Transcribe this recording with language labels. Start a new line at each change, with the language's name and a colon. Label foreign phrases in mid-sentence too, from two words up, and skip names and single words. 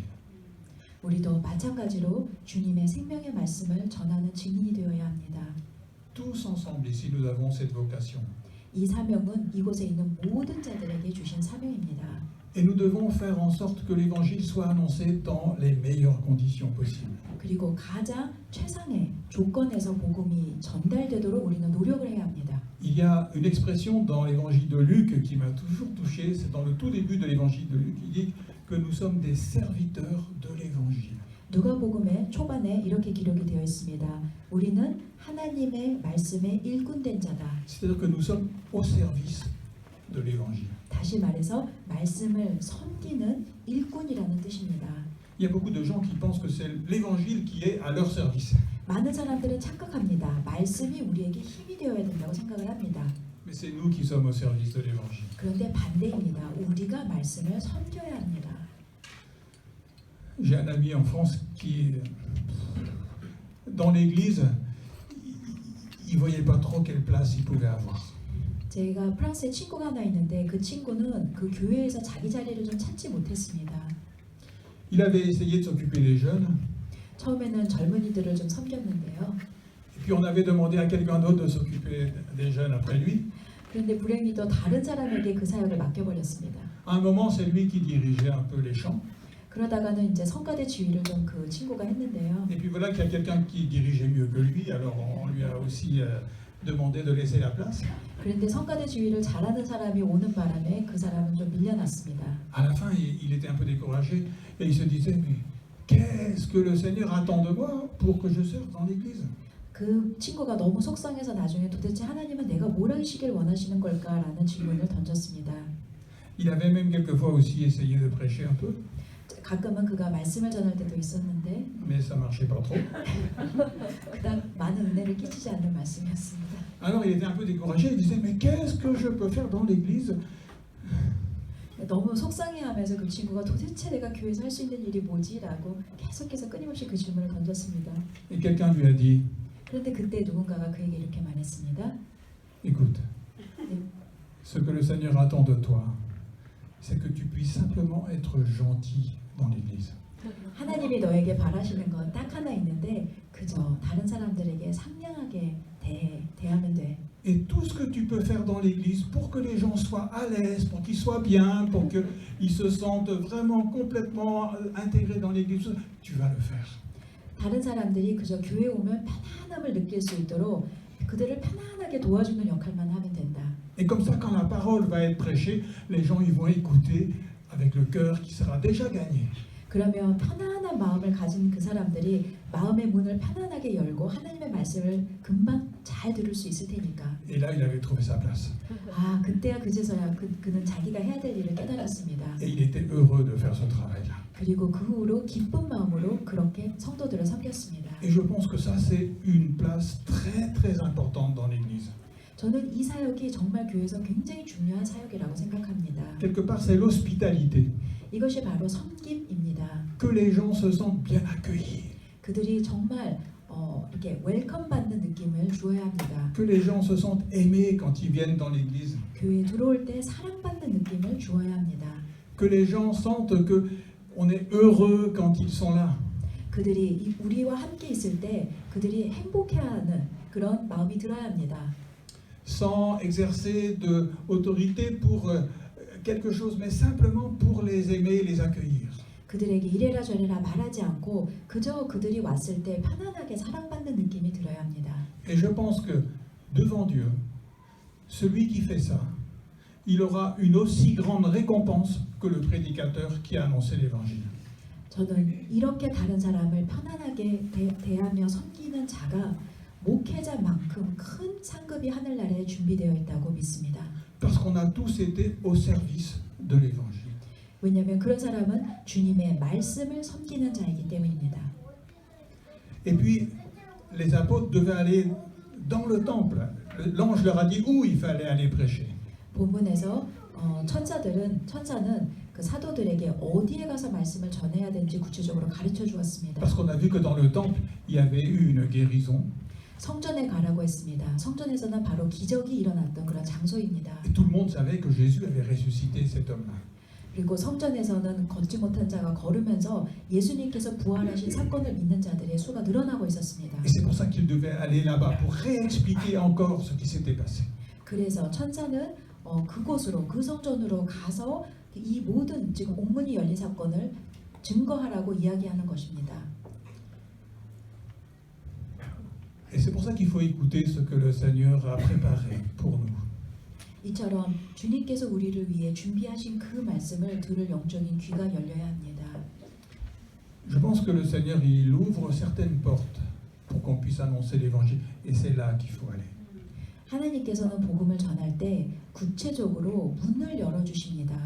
Korean: 우리도 마찬가지로 주님의 생명의 말씀을 전하는 증인이 되어야 합니다.
French: Tous ensemble ici, nous avons cette vocation.
Korean: 이 사명은 이곳에 있는 모든 자들에게 주신 사명입니다.
French: Et nous devons faire en sorte que l'Évangile soit annoncé dans les meilleures conditions possibles.
Korean: 그리고 가장 최상의 조건에서 복음이 전달되도록 우리는 노력을 해야 합니다.
French: Il y a une expression dans l'Évangile de Luc qui m'a toujours touché, c'est dans le tout début de l'Évangile de Luc, il dit que nous sommes des serviteurs de l'Évangile.
Korean: 누가복음의 초반에 이렇게 기록이 되어 있습니다. 우리는 하나님의 말씀에 일꾼된 자다.
French: C'est-à-dire que nous sommes au service de l'Évangile.
Korean: 다시 말해서 말씀을 섬기는 일꾼이라는 뜻입니다.
French: Il y a beaucoup de gens qui pensent que c'est l'Évangile qui est à leur service.
Korean: 많은 사람들은 착각합니다. 말씀이 우리에게 힘이 되어야 된다고 생각을 합니다.
French: Mais c'est nous qui sommes au service de l'Évangile.
Korean: 그런데 반대입니다. 우리가 말씀을 섬겨야 합니다.
French: J'ai un ami en France qui, dans l'église, il ne voyait pas trop quelle place il pouvait avoir.
Korean: 제가 프랑스에 친구가 하나 있는데 그 친구는 그 교회에서 자기 자리를 좀 찾지 못했습니다.
French: Il avait essayé de s'occuper des jeunes,
Korean: 처음에는 젊은이들을 좀 섬겼는데요.
French: et puis on avait demandé à quelqu'un d'autre de s'occuper des jeunes après lui.
Korean: 그런데 불행히 또 다른 사람에게 그 사역을 맡겨버렸습니다.
French: À un moment, c'est lui qui dirigeait un peu les chants.
Korean: 그러다가는 이제 성가대 지휘를 좀 그 친구가 했는데요.
French: Et puis voilà qu'il y a quelqu'un qui dirigeait mieux que lui, alors on lui a aussi demandé de laisser la place.
Korean: 그런데 성가대 지휘를 잘하는 사람이 오는 바람에 그 사람은 좀 밀려났습니다.
French: À la fin, il était un peu découragé et il se disait mais qu'est-ce que le Seigneur attend de moi pour que je serve dans l'église?
Korean: 그 친구가 너무 속상해서 나중에 도대체 하나님은 내가 뭘 하시길 원하시는 걸까라는 질문을 던졌습니다.
French: Il avait même quelquefois aussi essayé de prêcher un peu,
Korean: 가끔은 그가 말씀을 전할 때도 있었는데
French: mais ça marchait pas trop.
Korean: 그닥 많은 은혜를 끼치지 않는 말씀이었습니다.
French: Alors il était un peu découragé, il disait mais qu'est-ce que je peux faire dans l'église?
Korean: 너무 속상해하면서 그 친구가 도대체 내가 교회에서 할 수 있는 일이 뭐지라고 계속해서 끊임없이 그 질문을 던졌습니다.
French: Et quelqu'un lui a dit
Korean: 그런데 그때 누군가가 그에게 이렇게 말했습니다.
French: écoute, ce que le Seigneur attend de toi, c'est que tu puisses simplement être gentil dans l'église.
Korean: 하나님이 너에게 바라시는 건 딱 하나 있는데 그저 다른 사람들에게 상냥하게 대하면 돼.
French: Et tout ce que tu peux faire dans l'église pour que les gens soient à l'aise, pour qu'ils soient bien, pour qu'ils se sentent vraiment complètement intégrés dans l'église, tu vas le faire.
Korean: 다른 사람들이 그저 교회에 오면 편안함을 느낄 수 있도록 그들을 편안하게 도와주는 역할만 하면 된다.
French: Et comme ça, quand la parole va être prêchée, les gens ils vont écouter avec le cœur qui sera déjà gagné.
Korean: 그러면 편안한 마음을 가진 그 사람들이 마음의 문을 편안하게 열고 하나님의 말씀을 금방 잘 들을 수 있을 테니까.
French: Et là, il avait trouvé sa place.
Korean: 아, 그때야 그제서야 그는 자기가 해야 될 일을 깨달았습니다.
French: Et il était heureux de faire ce travail-là.
Korean: 그리고 그 후로 기쁜 마음으로 그렇게 성도들을 섬겼습니다.
French: Et je pense que ça, c'est une place très, très importante dans l'église.
Korean: 저는 이 사역이 정말 교회에서 굉장히 중요한 사역이라고 생각합니다.
French: Quelque part, c'est l'hospitalité.
Korean: 이것이 바로 섬김입니다.
French: Que les gens se sentent bien accueillis.
Korean: 그들이 정말 이렇게 웰컴 받는 느낌을 주어야 합니다.
French: Que les gens se sentent aimés quand ils viennent dans l'église.
Korean: 교회에 들어올 때 사랑받는 느낌을 주어야 합니다.
French: Que les gens sentent que on est heureux quand ils sont là.
Korean: 그들이 우리와 함께 있을 때 그들이 행복해하는 그런 마음이 들어야 합니다.
French: Sans exercer de autorité pour quelque chose, mais simplement pour les aimer et les accueillir.
Korean: 그들에게 이래라 저래라 말하지 않고 그저 그들이 왔을 때 편안하게 사랑받는 느낌이 들어야 합니다.
French: Et je pense que devant Dieu, celui qui fait ça, il aura une aussi grande récompense que le prédicateur qui a annoncé l'évangile.
Korean: 저는 이렇게 다른 사람을 편안하게 대하며 섬기는 자가 목회자만큼 큰 상급이 하늘나라에 준비되어 있다고 믿습니다.
French: Parce qu'on a tous été au service de l'évangile.
Korean: 왜냐하면 그런 사람은 주님의 말씀을 섬기는 자이기 때문입니다.
French: Et puis, les apôtres devaient aller dans le temple. L'ange leur a dit où il fallait aller prêcher.
Korean: 본문에서 천사는 그 사도들에게 어디에 가서 말씀을 전해야 되는지 구체적으로 가르쳐 주었습니다.
French: Parce qu'on a vu que dans le temple, il y avait eu une guérison.
Korean: 성전에 가라고 했습니다. 성전에서는 바로 기적이 일어났던 그런 장소입니다.
French: Et tout le monde savait que Jésus avait ressuscité cet homme-là.
Korean: 그리고 성전에서는 걷지 못한 자가 걸으면서 예수님께서 부활하신 사건을 믿는 자들의 수가 늘어나고 있었습니다.
French: Et c'est pour ça qu'il devait aller là-bas pour réexpliquer encore ce qui s'était passé.
Korean: 그래서 천사는 그곳으로 그 성전으로 가서 이 모든 지금 옥문이 열린 사건을 증거하라고 이야기하는 것입니다.
French: Et c'est pour ça qu'il faut écouter ce que le Seigneur a préparé pour nous.
Korean: 이처럼 주님께서 우리를 위해 준비하신 그 말씀을 들을 영적인 귀가 열려야 합니다.
French: Je pense que le Seigneur, il ouvre certaines portes pour qu'on puisse annoncer l'évangile. Et c'est là qu'il faut aller.
Korean: 하나님께서는 복음을 전할 때 구체적으로 문을 열어주십니다.